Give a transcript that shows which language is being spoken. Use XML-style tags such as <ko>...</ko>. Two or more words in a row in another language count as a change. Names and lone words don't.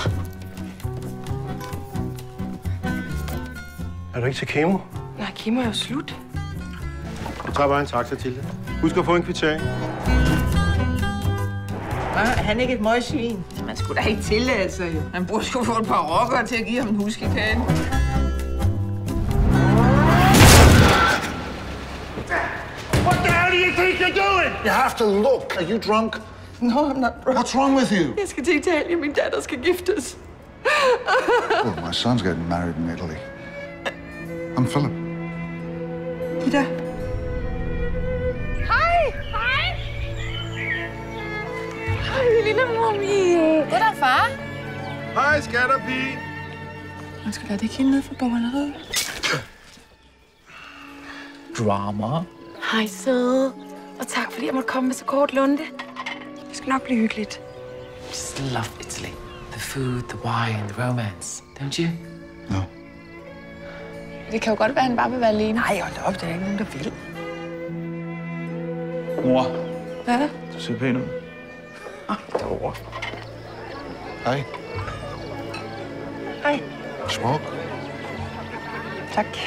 <da>Er du ikke til kemo? Nej, kemo er jo slut. Jeg tager bare en taxa til det. Husk at få en kvittering. Er han ikke et møgsvin? Man skulle da ikke tillade sig, jo. Man burde sgu få et par rockere til at give ham en huskekage.</da> <en>What the hell do you think you're doing? You have to look. Are you drunk? No, I'm not drunk. What's wrong with you?</en> <da>Jeg skal til Italien. Min datter skal giftes.</da> <en>Well, my son's getting married in Italy. I'm Philip. Ida.</en> <da>Hej! Hej! Hej, lille mommy. Goddag, far. Hej, skatterpige. Undskyld, er det ikke hende nede for bogmaleriet? Drama. Hej, søde. Og tak, fordi jeg måtte komme med så kort lunde. Det skal nok blive hyggeligt.</da> <en>Just love Italy. The food, the wine, the romance. Don't you? No.</en> <da>Det kan jo godt være, at han bare vil være alene. Nej, hold da op. Der er ikke nogen, der vil. Mor, Hvad er der? du ser pæn ud. Derovre. Hey, Hej. smoke. Tak.</da>